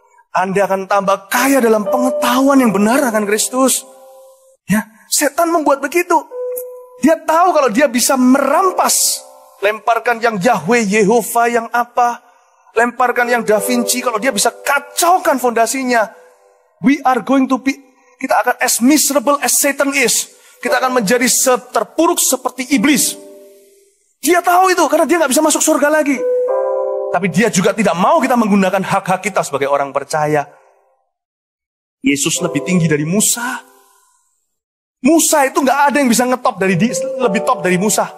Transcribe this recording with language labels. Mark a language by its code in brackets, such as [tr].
[id] Anda akan tambah kaya dalam pengetahuan yang benar akan Kristus. Ya, setan membuat begitu. Dia tahu kalau dia bisa merampas. Lemparkan yang Yahweh, Yehova, yang apa. Lemparkan yang Da Vinci, kalau dia bisa kacaukan fondasinya. [en] We are going to be, [id] kita akan [en] as miserable as Satan is. [id] Kita akan menjadi terpuruk seperti iblis. Dia tahu itu, karena dia gak bisa masuk surga lagi. Tapi dia juga tidak mau kita menggunakan hak-hak kita sebagai orang percaya. Yesus lebih tinggi dari Musa. Musa itu gak ada yang bisa ngetop lebih top dari Musa.